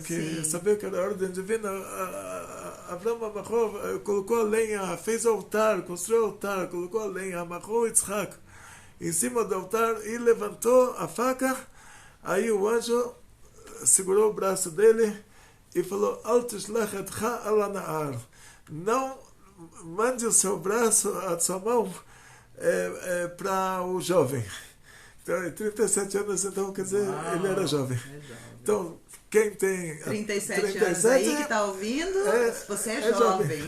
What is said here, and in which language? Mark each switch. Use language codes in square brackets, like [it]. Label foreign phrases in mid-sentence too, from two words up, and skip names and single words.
[pt] Que sabia que era a ordem divina. Abraão amarrou, colocou a lenha, fez o altar, construiu o altar, colocou a lenha, amarrou o Yitzhak em cima do altar e levantou a faca. Aí o anjo segurou o braço dele e falou, [he] אל תשלח ידך אל הנער. [pt] Não mande o seu braço, a sua mão, para o jovem. Então, 37 anos, então, quer dizer, ele era jovem. Então, quem tem 37 anos aí que está ouvindo, você é jovem.